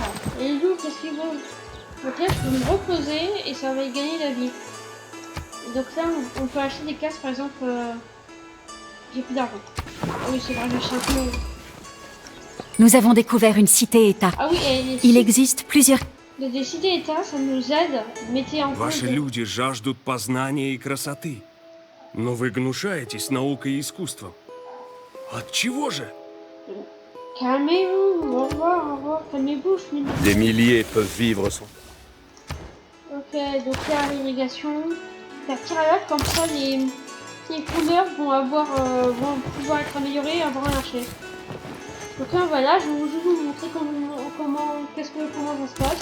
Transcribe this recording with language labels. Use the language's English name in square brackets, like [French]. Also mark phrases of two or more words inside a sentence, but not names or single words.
[French] Et les loups, qu'est-ce qu'ils veulent? Donc là, je peux me reposer et ça va gagner la vie. Et donc là, on peut acheter des cases, par exemple... J'ai plus d'argent. Ah oui, c'est vrai, je sais un peu. Nous avons découvert une cité-État. Ah oui, et les Il existe plusieurs... des cités-États, ça nous aide. Mettez en [Russian] Ваши [French] compte. [Russian] люди жаждут познания и красоты. Но вы гнушаетесь наукой и искусством. От чего же? [French] Calmez-vous, au revoir, calmez-vous, je finis. Des milliers peuvent vivre sans... Ok, donc là, l'irrigation. La tirade, comme ça, les couleurs vont pouvoir être améliorées avant un marché. Donc là, voilà, je vais juste vous montrer comment ça se passe.